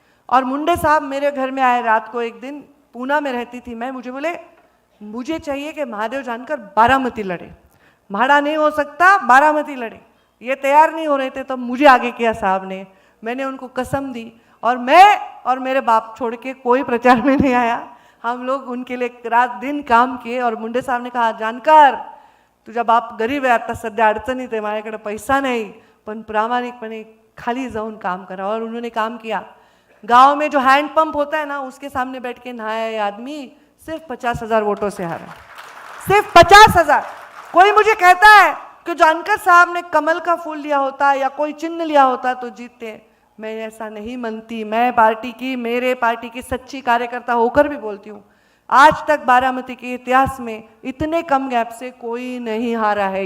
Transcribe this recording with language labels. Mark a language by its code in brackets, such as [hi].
[hi] और मुंडे साहब मेरे घर में आए रात को, एक दिन पूना में रहती थी मैं, मुझे बोले मुझे चाहिए कि महादेव जानकर बारामती लड़े, म्हाडा नहीं हो सकता, बारामती लड़े। ये तैयार नहीं हो रहे थे, तो मुझे आगे किया साहब ने, मैंने उनको कसम दी और मैं और मेरे बाप छोड़ के कोई प्रचार में नहीं आया। हम लोग उनके लिए रात दिन काम किए। और मुंडे साहब ने कहा जानकर [mr] तुझा बाप गरीब आहे, आता सध्या अडचणीत आहे, माझ्याकडे पैसा नहीं, पण प्रामाणिकपणे खाली जाऊन काम करा। [hi] और उन्होंने काम किया। गांव में जो हैंडपंप होता है ना, उसके सामने बैठ के नहाया ये आदमी, सिर्फ 50,000 वोटों से हारा, सिर्फ 50,000। कोई मुझे कहता है कि जानकर साहब ने कमल का फूल लिया होता या कोई चिन्ह लिया होता तो जीतते। मैं ऐसा नहीं मानती। मैं पार्टी की, मेरे पार्टी की सच्ची कार्यकर्ता होकर भी बोलती हूँ, आज तक बारामती के इतिहास में इतने कम गैप से कोई नहीं हारा है।